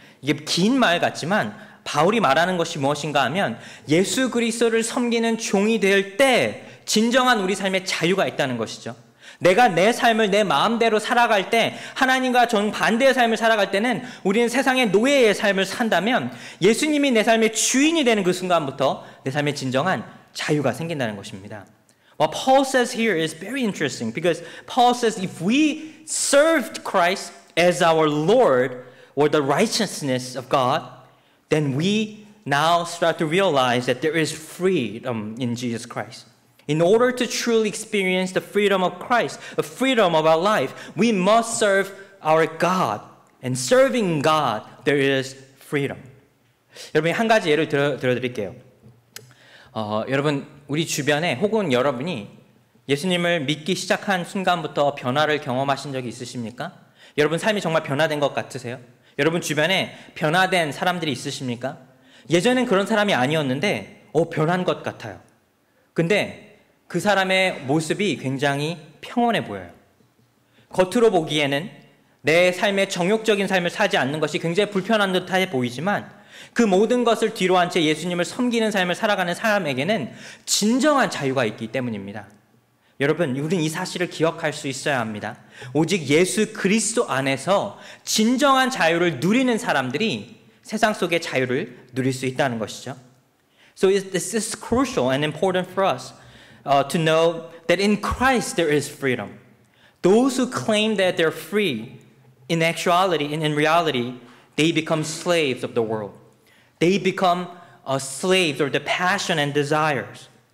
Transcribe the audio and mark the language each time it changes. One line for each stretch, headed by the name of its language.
Korean: 이게 긴 말 같지만 바울이 말하는 것이 무엇인가 하면 예수 그리스도를 섬기는 종이 될 때 진정한 우리 삶에 자유가 있다는 것이죠. 내가 내 삶을 내 마음대로 살아갈 때 하나님과 정반대의 삶을 살아갈 때는 우리는 세상의 노예의 삶을 산다면 예수님이 내 삶의 주인이 되는 그 순간부터 내 삶에 진정한 자유가 생긴다는 것입니다.
English: What Paul says here is very interesting because Paul says if we served Christ as our Lord or the righteousness of God, then we now start to realize that there is freedom in Jesus Christ. In order to truly experience the freedom of Christ, the freedom of our life, we must serve our God. And serving God, there is freedom.
Korean: 여러분 한 가지 예를 들어드릴게요. 여러분 우리 주변에 혹은 여러분이 예수님을 믿기 시작한 순간부터 변화를 경험하신 적이 있으십니까? 여러분 삶이 정말 변화된 것 같으세요? 여러분 주변에 변화된 사람들이 있으십니까? 예전엔 그런 사람이 아니었는데 변한 것 같아요. 근데 그 사람의 모습이 굉장히 평온해 보여요. 겉으로 보기에는 내 삶의 정욕적인 삶을 사지 않는 것이 굉장히 불편한 듯해 보이지만 그 모든 것을 뒤로 한 채 예수님을 섬기는 삶을 살아가는 사람에게는 진정한 자유가 있기 때문입니다. 여러분, 우리는 이 사실을 기억할 수 있어야 합니다. 오직 예수 그리스도 안에서 진정한 자유를 누리는 사람들이 세상 속의 자유를 누릴 수 있다는 것이죠.
English: So this is crucial and important for us to know that in Christ there is freedom. Those who claim that they're free, in actuality and in reality, they become slaves of the world. They become slaves of the passion and desires.